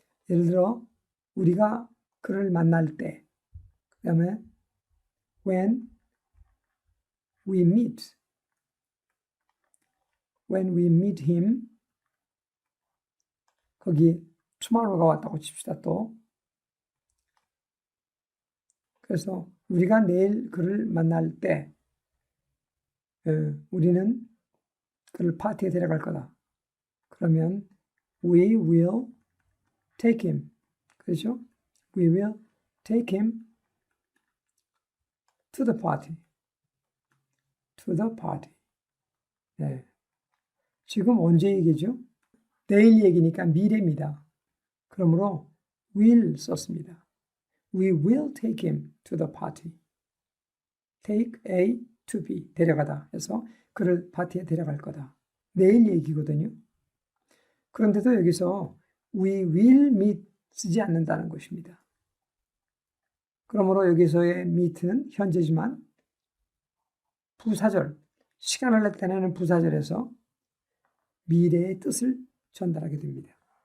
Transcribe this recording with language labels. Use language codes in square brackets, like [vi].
[ko] 예를 들어 우리가 그를 만날 때, 그 다음에 [en] when we meet him, [ko] 거기 tomorrow가 왔다고 칩시다 또. 그래서 우리가 내일 그를 만날 때 우리는 그를 파티에 데려갈 거다. 그러면 [en] we will take him. [ko] 그렇죠? [en] We will take him to the party. to the party. [ko] 네. 지금 언제 얘기죠? 내일 얘기니까 미래입니다. 그러므로 will 썼습니다. [en] We will take him to the party. take A to B. [ko] 데려가다 해서 그를 파티에 데려갈 거다. 내일 얘기거든요. 그런데도 여기서 [en] we will meet [ko] 쓰지 않는다는 것입니다. 그러므로 여기서의 meet는 현재지만 부사절, 시간을 나타내는 부사절에서 미래의 뜻을 전달하게 됩니다.